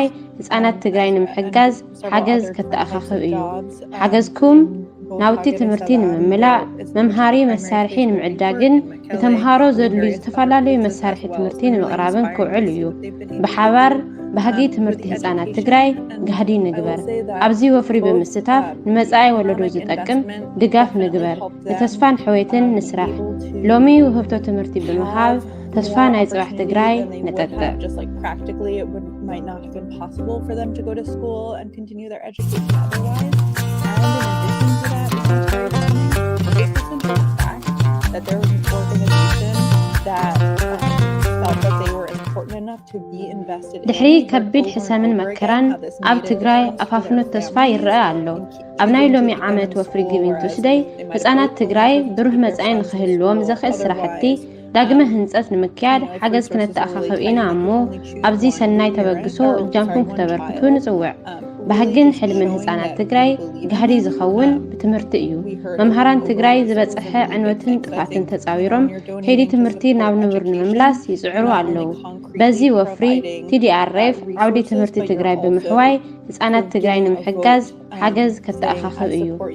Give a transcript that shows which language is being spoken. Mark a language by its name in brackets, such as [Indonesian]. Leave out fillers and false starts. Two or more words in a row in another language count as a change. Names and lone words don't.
[Tigrinya] ህፃናት ትግራይ ንምሕጋዝ ሓገዝ ከተኣኻኽብ እዩ። ሓገዝኩም ናውቲ ትምህርቲ ንምምላእ መምሃሪ መሳርሒ ንምዕዳግን ንተምሃሮ ዘድልዩ ዝተፈላለዩ መሳርሒ ትምህርቲ ንምቕራብን ክውዕል እዩ። ብሓባር ባህጊ ትምህርቲ ህፃናት ትግራይ ጋህዲ ንግበር። ኣብዚ ወፍሪ ብምስታፍ ንመጻኢ ወለዶ ዝጠቅም ድጋፍ ንግበር። ንተስፋን ሕወትን ንስራሕ። ሎሚ ውህብቶ ትምህርቲ ብምሃብ ተስፋ ናይ ጽባሕ ትግራይ ንጠጥዕ። [English] Just like practically it might not have been possible for them to go to school and continue their education otherwise. And in addition to that, it's very funny. It isn't the fact that there was an organization that felt that they were important enough to be invested in. [Tigrinya] ድሕሪ ከቢድ ሕሰምን መከራን ኣብ ትግራይ ኣፋፍኖት ተስፋ ይረአ ኣሎ። ኣብ ናይ ሎሚ ዓመት ወፍሪ ጊቪንግ ቱስደይ ህፃናት ትግራይ ብሩህ መጻኢ ንኽህልዎም ዘኽእል ስራሕቲ ዳግመ ህንፀት ንምክያድ ሓገዝ ክነተኣኻኽብ ኢና እሞ ኣብዚ ሰናይ ተበግሶ እጃምኩም ክተበርክቱ ንጽውዕ። ባህግን ሕልምን ህፃናት ትግራይ ጋህዲ ዝኸውን ብትምህርቲ እዩ። መምሃራን ትግራይ ዝበፅሐ ዕንወትን ጥፋትን ተፃዊሮም ከይዲ ትምህርቲ ናብ ንቡር ንምምላስ ይፅዕሩ ኣለዉ። በዚ ወፍሪ TDRF ዓውዲ ትምህርቲ ትግራይ ብምሕዋይ ህፃናት ትግራይ ንምሕጋዝ ሓገዝ ከተኣኻኽብ እዩ።